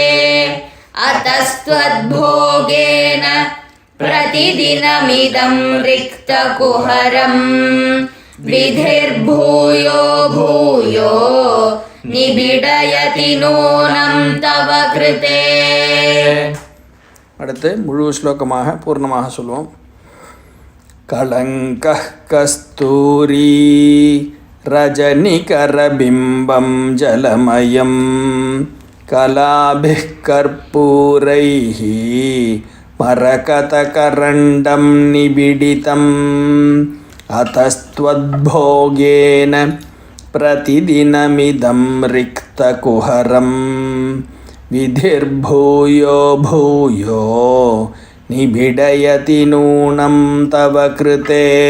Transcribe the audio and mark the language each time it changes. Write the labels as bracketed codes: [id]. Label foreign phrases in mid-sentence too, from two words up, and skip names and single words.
[sa] अतस्त्वद्भोगेन प्रतिदिनमिदं रिक्तकुहरं विधिर्भूयो भूयो निबिडयति नूनं तव कृते. [ta] அடுத்து முழு ஸ்லோகமாக பூர்ணமாக சொல்லுவோம். [sa] कलङ्क कस्तूरी रजनिकरबिम्बं जलमयं कलाभिः कर्पूरैः मरकतकरण्डं निबिडितम्. अतस्त्वद्भोगेन प्रतिदिनमिदं रिक्तकुहरं विधिर्भूयो भूयो निबिडयति नूनं तव कृते.